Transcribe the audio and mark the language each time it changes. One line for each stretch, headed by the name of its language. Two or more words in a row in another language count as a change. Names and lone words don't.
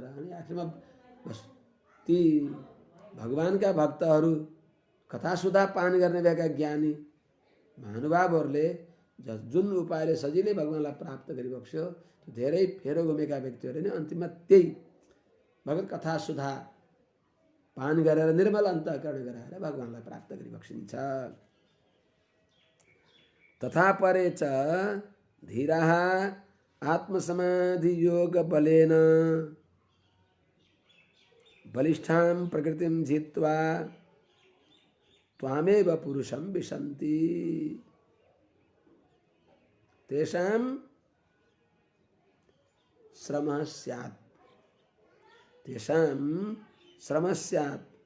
Nepali: अनि आखिरमा बस ती भगवानका भक्तहरू, कथा सुधा पान गर्ने भएका ज्ञानी महानुभावहरूले जुन उपायले सजिलै भगवानलाई प्राप्त गरिबक्स्यो, धेरै फेरो घुमेका व्यक्तिहरूले नै अन्तिममा त्यही भगवत कथा सुधा पान गरेर निर्मल अन्तःकरण गराएर भगवानलाई प्राप्त गरिबक्सिन्छ।
Sanskrit: तथा परे च धीराः आत्मसमाधि योग बलेन बलिष्ठां प्रकृतिं जित्वा त्वामेव पुरुषं विशन्ति तेषां श्रमः स्यात् तेषां श्रमः स्यात्।